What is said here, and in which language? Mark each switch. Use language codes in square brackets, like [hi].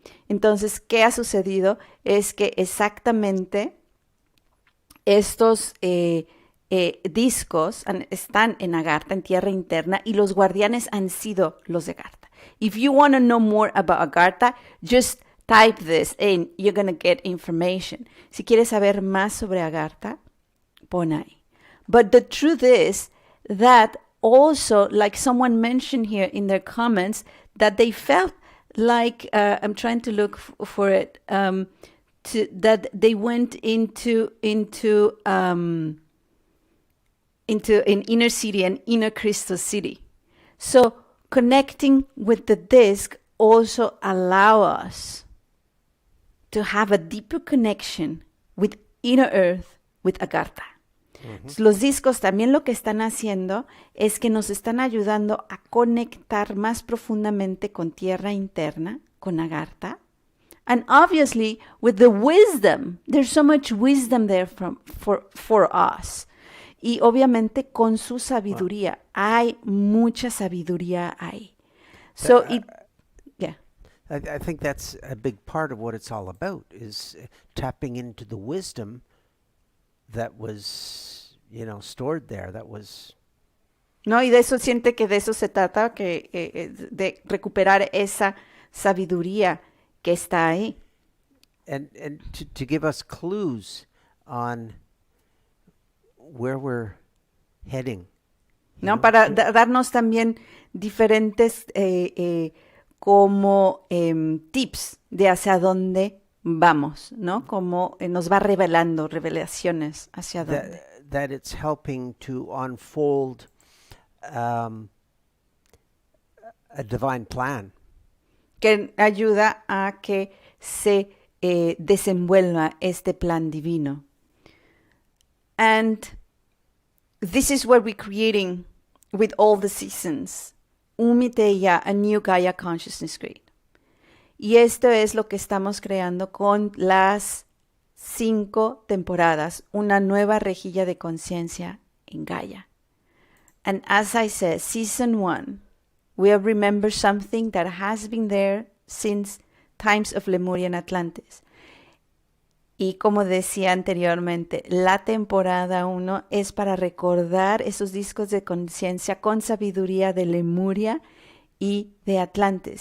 [es] Entonces, ¿qué ha sucedido? Es que exactamente estos discos están en Agartha, en tierra interna, y los guardianes han sido los de Agartha. [en] If you want to know more about Agartha, just type this in. You're going to get information. [es] Si quieres saber más sobre Agartha, pon ahí. [en] But the truth is that also, like someone mentioned here in their comments, that they felt like, I'm trying to look for it, that they went into an inner city, an inner crystal city. So connecting with the disc also allow us to have a deeper connection with inner earth, with Agartha. [es] Los discos también lo que están haciendo es que nos están ayudando a conectar más profundamente con tierra interna, con Agartha. [en] And obviously, with the wisdom, there's so much wisdom there for us. [es] Y obviamente con su sabiduría. Hay mucha sabiduría ahí. [en] So, yeah. I think that's a big part of what it's all about, is tapping into the wisdom that was, stored there, that was... [es] No, y de eso siente que de eso se trata, de recuperar esa sabiduría que está ahí. [en] And to give us clues on where we're heading. [es] ¿No? Para darnos también diferentes como tips de hacia dónde vamos, ¿no? Como nos va revelando revelaciones hacia dónde. [en] That it's helping to unfold a divine plan. [es] Que ayuda a que se desenvuelva este plan divino. [en] And this is what we're creating with all the seasons. Umiteya, a new Gaia consciousness grid. [es] Y esto es lo que estamos creando con las 5 temporadas, una nueva rejilla de conciencia en Gaia. [en] And as I said, season 1, we'll remember something that has been there since times of Lemuria and Atlantis. [es] Y como decía anteriormente, la temporada 1 es para recordar esos discos de conciencia con sabiduría de Lemuria y de Atlantis.